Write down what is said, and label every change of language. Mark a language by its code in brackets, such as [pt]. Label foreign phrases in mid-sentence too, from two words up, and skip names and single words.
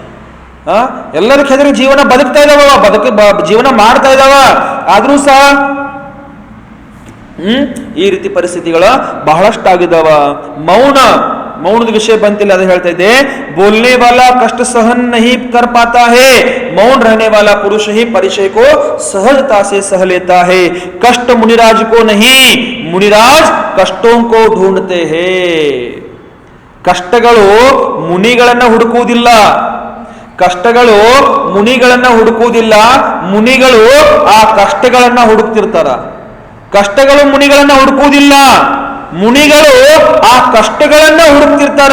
[kn] ಎಲ್ಲರಿಗೂ ಹೆದರಿ ಜೀವನ ಬದುಕ್ತಾ ಇದಾವ, ಜೀವನ ಮಾಡ್ತಾ ಇದಾವ. ಆದ್ರೂ ಸಹ ಈ ರೀತಿ ಪರಿಸ್ಥಿತಿಗಳ ಬಹಳಷ್ಟು ಆಗಿದಾವ. ಮೌನದ ವಿಷಯ ಬಂತಿಲ್ಲ, ಅದು ಹೇಳ್ತಾ ಇದ್ದೆ. [hi] बोलने वाला कष्ट सहन नहीं कर पाता है, मौन रहने वाला पुरुष ही परिचय को सहजता से सह लेता है. कष्ट मुनिराज को नहीं, मुनिराज कष्टों को ढूंढते हैं. [kn] ಕಷ್ಟಗಳು ಮುನಿಗಳನ್ನ ಹುಡುಕುವುದಿಲ್ಲ, ಕಷ್ಟಗಳು ಮುನಿಗಳನ್ನ ಹುಡುಕುವುದಿಲ್ಲ, ಮುನಿಗಳು ಆ ಕಷ್ಟಗಳನ್ನ ಹುಡುಕ್ತಿರ್ತಾರ. ಕಷ್ಟಗಳು ಮುನಿಗಳನ್ನ ಹುಡುಕುವುದಿಲ್ಲ, ಮುನಿಗಳು ಆ ಕಷ್ಟಗಳನ್ನ ಹುಡುಕ್ತಿರ್ತಾರ.